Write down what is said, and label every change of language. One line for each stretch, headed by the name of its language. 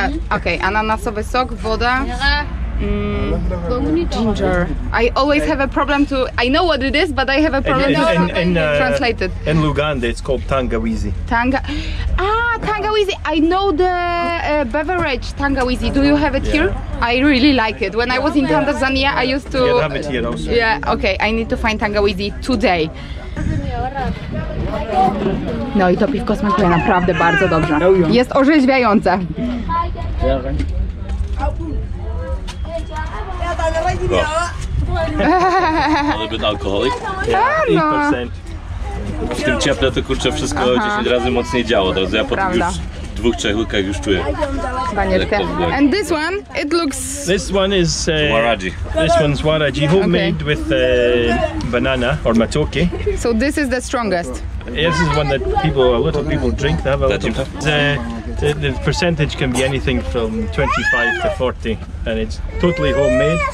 Polish: Okej, ananasowy sok, woda.
English: Ginger. I always have a problem to. I know what it is, but I have a problem to translate it. In Uganda, it's called tangawizi. Tangawizi. I know the beverage tangawizi. Do you have it here? I really like it. When I was in Tanzania, I used to. Yeah, have it here also. Yeah. Okay. I need to find tangawizi today.
Polish: No i to piwko smakuje naprawdę bardzo dobrze. Jest orzeźwiające.
English: A little bit alcoholic. Yeah, 8%.
Polish: W tym cieple to kurczę wszystko 10 razy mocniej działo. Teraz ja po tych już 2-3 łykach już czuję. Banieczkę.
English: And this one, it looks... This one is Waraji. This one's waraji, homemade with banana or matoke. So this is the strongest. This is one that a lot of people drink. They have a lot of. The percentage can be anything from 25 to 40, and it's totally homemade.